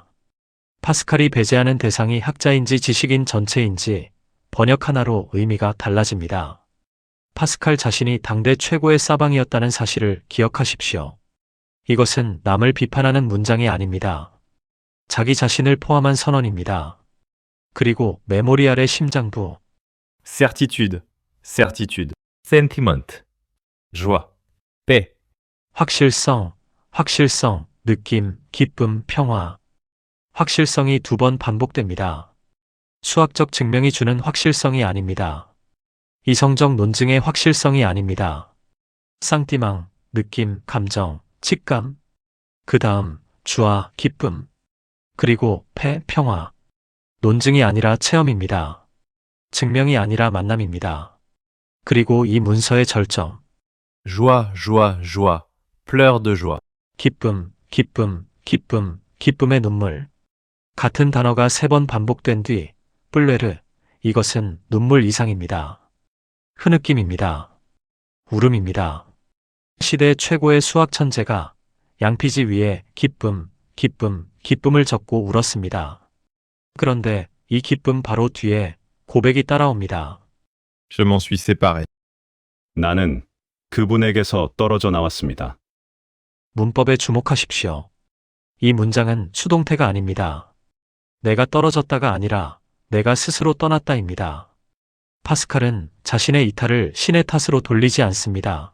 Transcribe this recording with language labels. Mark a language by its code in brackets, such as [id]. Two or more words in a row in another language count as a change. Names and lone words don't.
[ko] 파스칼이 배제하는 대상이 학자인지 지식인 전체인지 번역 하나로 의미가 달라집니다. 파스칼 자신이 당대 최고의 사방이었다는 사실을 기억하십시오. 이것은 남을 비판하는 문장이 아닙니다. 자기 자신을 포함한 선언입니다. 그리고 메모리알의 심장부, [fr] Certitude, certitude. Sentiment. Joie. Paix. [ko] 확실성, 확실성, 느낌, 기쁨, 평화. 확실성이 2번 반복됩니다. 수학적 증명이 주는 확실성이 아닙니다. 이성적 논증의 확실성이 아닙니다. 쌍띠망, 느낌, 감정, 직감. 그 다음, 주와 기쁨. 그리고 패, 평화. 논증이 아니라 체험입니다. 증명이 아니라 만남입니다. 그리고 이 문서의 절정. [fr] Joie, joie, joie. Pleurs de joie. [ko] 기쁨, 기쁨, 기쁨, 기쁨의 눈물. 같은 단어가 3번 반복된 뒤, 뿔레르. 이것은 눈물 이상입니다. 흐느낌입니다. 울음입니다. 시대 최고의 수학 천재가 양피지 위에 기쁨, 기쁨, 기쁨을 적고 울었습니다. 그런데 이 기쁨 바로 뒤에 고백이 따라옵니다. [fr] Je m'en suis séparé. [ko] 나는 그분에게서 떨어져 나왔습니다. 문법에 주목하십시오. 이 문장은 수동태가 아닙니다. 내가 떨어졌다가 아니라 내가 스스로 떠났다입니다. 파스칼은 자신의 이탈을 신의 탓으로 돌리지 않습니다.